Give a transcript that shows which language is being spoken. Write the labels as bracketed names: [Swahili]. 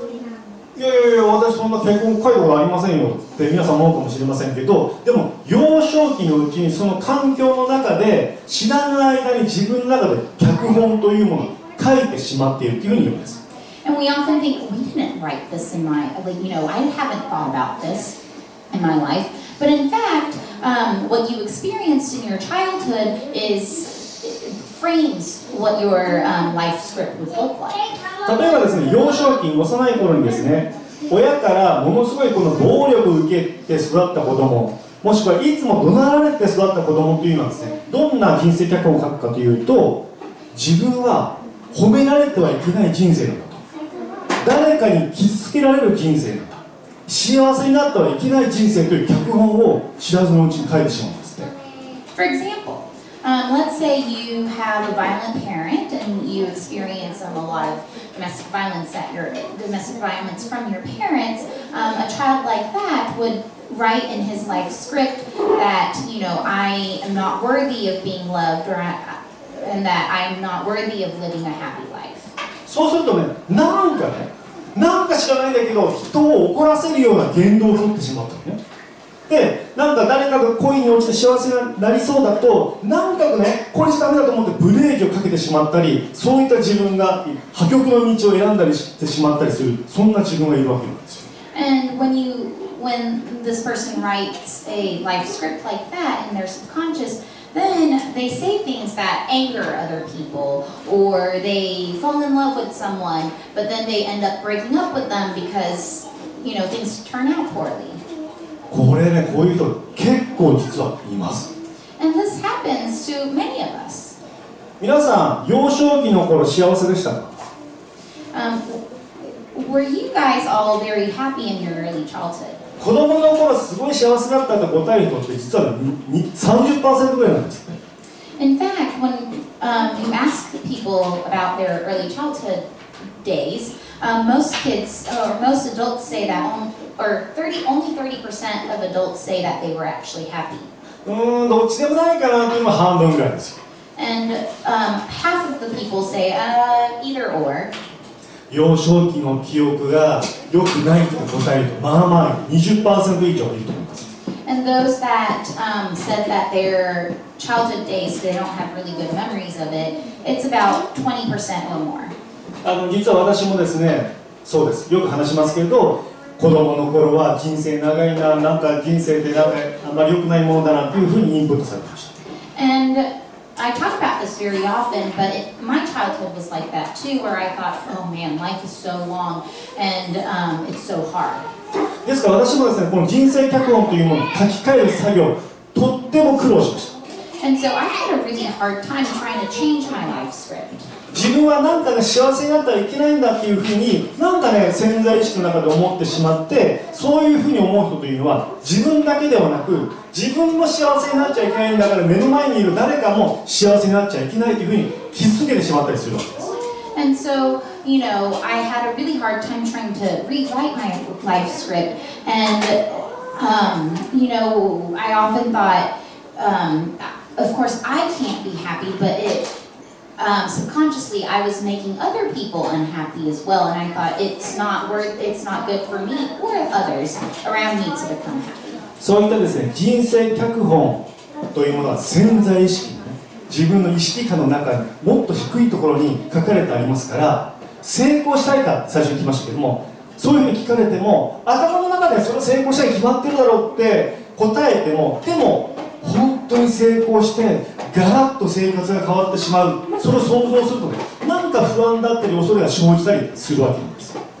[Japanese] いや私そんな結婚介護がありませんよって皆さん思うかもしれませんけど、でも幼少期のうちにその環境の中で知らない間に自分の中で脚本というものを書いてしまっているというふうに言うんです。 [English] And we often think, we didn't write this in my, I haven't thought about this in my life. But in fact, what you experienced in your childhood frames what your life script would look like. [Japanese] 例えばですね、幼少期、幼い頃にですね、親からものすごいこの暴力を受けて育った子供、もしくはいつも怒鳴られて育った子供というのはですね、どんな人生脚本を書くかというと、自分は褒められてはいけない人生なんだと、誰かに傷つけられる人生なんだ、幸せになってはいけない人生という脚本を知らずのうちに書いてしまうんですね。 [English] For example, let's say you have a violent parent and you experience a lot of domestic violence from your parents. A child like that would write in his life script that, I am not worthy of being loved, and that I am not worthy of living a happy life. [Japanese] そうするとね、なんか知らないんだけど人を怒らせるような言動を取ってしまったのね。で、なんか誰かが恋に落ちて幸せになりそうだと、なんかね、これじゃダメだと思ってブレーキをかけてしまったり、そういった自分が破局の道を選んだりしてしまったりする、そんな自分がいるわけなんですよ。 [English] And when this person writes a life script like that in their subconscious, then they say things that anger other people, or they fall in love with someone, but then they end up breaking up with them because, things turn out poorly. [Japanese] これね、こういう人結構実はいます。 [English] And this happens to many of us. [Japanese] 皆さん、幼少期の頃幸せでしたか？ [English] Were you guys all very happy in your early childhood? [Japanese] 子供の頃すごい幸せだったと答える人って実は 30% ぐらいなんですね。 [English] In fact, when you ask people about their early childhood days, most kids or most adults say that, only 30% of adults say that they were actually happy. [Japanese] どっちでもないかなって今半分ぐらいですよ。 [English] And half of the people say either or. [Japanese] 幼少期の記憶が良くないと答えると、まあまあ 20% 以上いると思います。 [English] And those that said that their childhood days, they don't have really good memories of it, it's about 20% or more. [Japanese] 実は私もですね、そうです。よく話しますけれど、子供の頃は人生長いな、なんか人生ってなんかあんまり良くないものだなというふうにインプットされてました。 [English] And I talk about this very often, but my childhood was like that too, where I thought, oh man, life is so long and it's so hard. [Japanese] ですから私もですね、この人生脚本というものを書き換える作業、とっても苦労しました。 [English] And so I had a really hard time trying to change my life script. [Japanese] 自分はなんかね、幸せになったらいけないんだっていうふうになんかね、潜在意識の中で思ってしまって、そういうふうに思う人というのは自分だけではなく、自分も幸せになっちゃいけないんだから目の前にいる誰かも幸せになっちゃいけないというふうに気づけてしまったりするわけです。 [English] And so, I had a really hard time trying to rewrite my life script. And, I often thought, of course, I can't be happy, but subconsciously I was making other people unhappy as well. And I thought it's not good for me or others around me to become happy. [Japanese] そういったですね、人生脚本というものは潜在意識、自分の意識下の中にもっと低いところに書かれてありますから、成功したいか最初に聞きましたけども、そういうふうに聞かれても頭の中でそれを成功したいに決まってるだろうって答えても、でも本当に成功してガラッと生活が変わってしまう、それを想像するとね、なんか不安だったり恐れが生じたりするわけなんです。